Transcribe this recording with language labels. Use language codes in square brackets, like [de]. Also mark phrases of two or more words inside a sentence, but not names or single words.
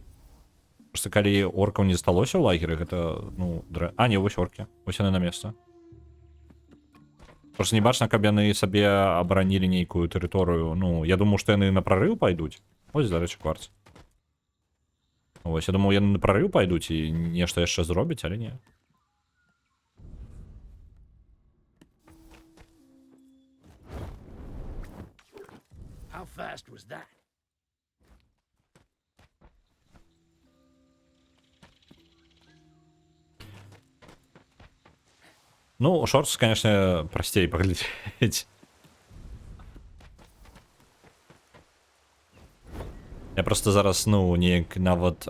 [be] Просто калі оркаў не засталося ў лагеры, гэта, ну, А, не, вось оркі. Вось яны на месца. Просто не бачна, каб яны сабе абаранілі нейкую тэрыторыю. Ну, я думаю, што яны на прарыў пайдуць. Ось, дарэчы, кварц. Вось, я думаю, яны на прарыў пайдуць і нешта яшчэ зробяць, але не. [en] How fast was that? [ru] Ну, шортс, конечно, простей поглядеть. [be] Я просто зараз, ну, неяк нават...